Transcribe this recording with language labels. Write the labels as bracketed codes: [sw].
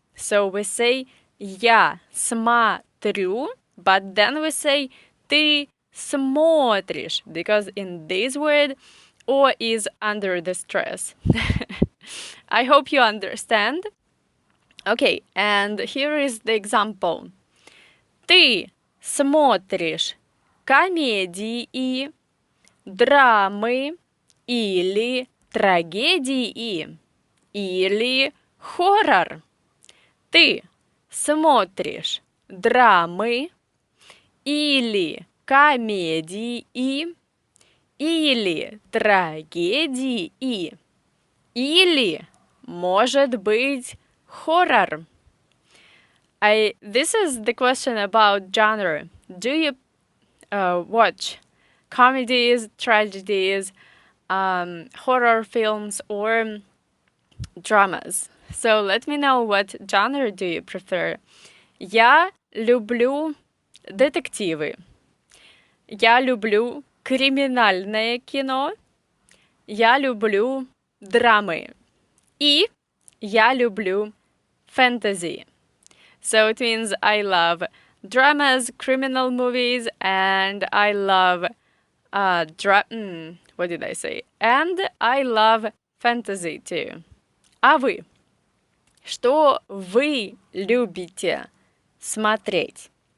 [en] So we say [ru] я смотрю, [en] but then we say [ru] ты смотришь, [en] because in this word, o is under the stress. I hope you understand. Okay, and here is the example. [ru] Ты смотришь комедии, драмы или трагедии, или хоррор. Ты смотришь драмы или комедии, или трагедии, или, может быть, хоррор. [en] This is the question about genre. Do you watch comedies, tragedies, horror films, or dramas? So let me know what genre do you prefer. [ru] Я люблю детективы. Я люблю криминальное кино. Я люблю драмы. И я люблю fantasy. [en] So it means I love dramas, criminal movies, and I love what did I say? And I love fantasy too. [ru] А вы? Что вы любите смотреть?